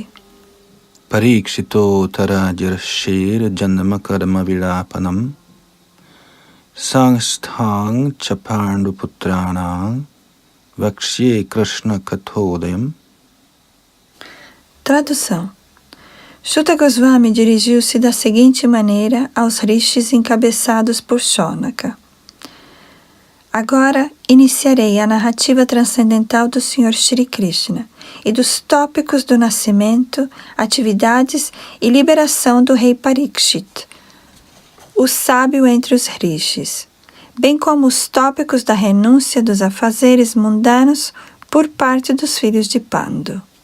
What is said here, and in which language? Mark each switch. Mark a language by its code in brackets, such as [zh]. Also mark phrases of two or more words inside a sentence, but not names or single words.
[sa] Parikshito tarajirshir janma karma vilapanam sangsthang chapandu putranang vakshye krishna kathodayam. [pt] Tradução. Shuta Goswami dirigiu-se da seguinte maneira aos rishis encabeçados por Shonaka. Agora iniciarei a narrativa transcendental do Sr. Shri Krishna e dos tópicos do nascimento, atividades e liberação do rei Parikshit, o sábio entre os rishis, bem como os tópicos da renúncia dos afazeres mundanos por parte dos filhos de Pandu.